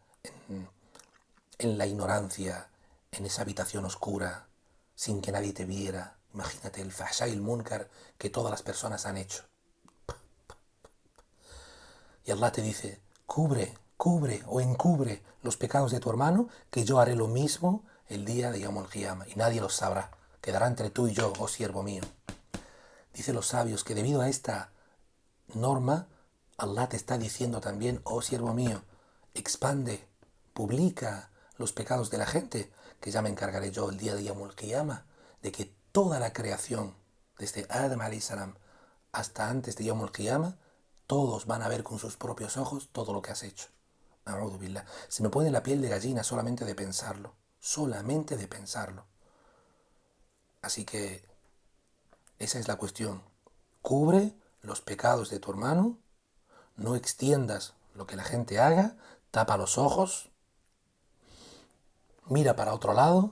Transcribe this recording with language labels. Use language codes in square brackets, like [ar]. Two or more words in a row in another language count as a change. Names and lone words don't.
[es] En la ignorancia, en esa habitación oscura, sin que nadie te viera. Imagínate el fahsha y el munkar que todas las personas han hecho. Y Allah te dice, cubre o encubre los pecados de tu hermano, que yo haré lo mismo el día de [ar] يوم القيامة, [es] y nadie los sabrá. Quedará entre tú y yo, oh siervo mío. Dicen los sabios que debido a esta norma, Allah te está diciendo también, oh siervo mío, expande, publica los pecados de la gente, que ya me encargaré yo el día de [ar] يوم القيامة, [es] de que toda la creación, desde Adam [ar] عليه السلام [es] hasta antes de [ar] يوم القيامة, [es] todos van a ver con sus propios ojos todo lo que has hecho. [ar] أعوذ بالله. [es] Se me pone la piel de gallina solamente de pensarlo. Solamente de pensarlo. Así que esa es la cuestión. Cubre los pecados de tu hermano. No extiendas lo que la gente haga. Tapa los ojos. Mira para otro lado.